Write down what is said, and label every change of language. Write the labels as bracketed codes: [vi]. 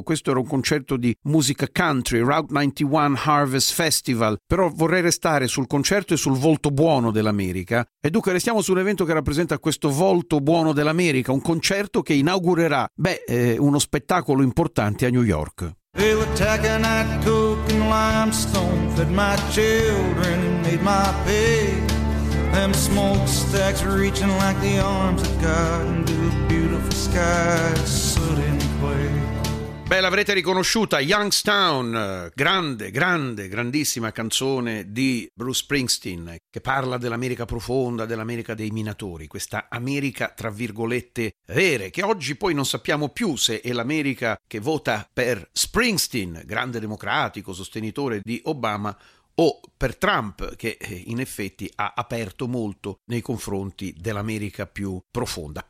[it] Questo era un concerto di musica country, Route 91 Harvest Festival, però vorrei restare sul concerto e sul volto buono dell'America. E dunque restiamo su un evento che rappresenta questo volto buono dell'America, un concerto che inaugurerà uno spettacolo importante a New York. [en] They were tacking that coke and limestone, fed my children and made my pay. Them smokestacks reaching like the arms of God into a beautiful sky, soot and clay. [it] Beh, l'avrete riconosciuta, Youngstown, grandissima canzone di Bruce Springsteen, che parla dell'America profonda, dell'America dei minatori, questa America tra virgolette vere, che oggi poi non sappiamo più se è l'America che vota per Springsteen, grande democratico, sostenitore di Obama, o per Trump, che in effetti ha aperto molto nei confronti dell'America più profonda.